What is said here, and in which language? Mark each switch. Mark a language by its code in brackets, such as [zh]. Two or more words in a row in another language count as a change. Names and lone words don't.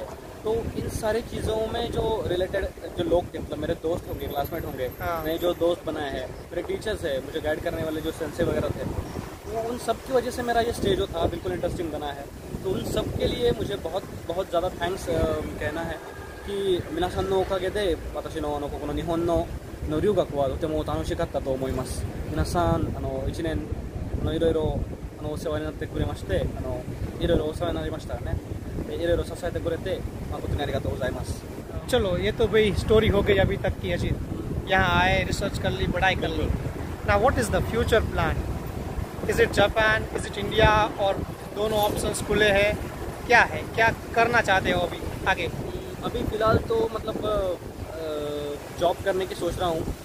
[hi] तो इन सारी चीज़ों में जो रिलेटेड जो लोग थे, मतलब मेरे दोस्त होंगे, क्लासमेट होंगे, मैंने जो दोस्त बनाए हैं, मेरे टीचर्स है, मुझे गाइड करने वाले जो सेंसे वगैरह थे, तो उन सब की वजह से मेरा ये स्टे जो था बिल्कुल इंटरेस्टिंग बना है। तो उन सब के लिए मुझे बहुत ज़्यादा थैंक्स कहना है कि [ja] みなさんのおかげで私のここ日本の留学はとても楽しかったと思います. Minasan 1年いろいろお世話になってくれまして、いろいろお世話になりましたね。いろいろ支えてくれて誠にありがとうございます。 [hi] चलो, ये तो भाई स्टोरी हो गई अभी तक की अजीत। यहाँ आए, रिसर्च कर ली, पढ़ाई कर ली। [en] ना what is the future plan? Is it Japan, is it India, [hi] और दोनों ऑप्शंस खुले हैं? क्या है, क्या करना चाहते हो अभी आगे? अभी फ़िलहाल तो मतलब जॉब करने की सोच रहा हूँ।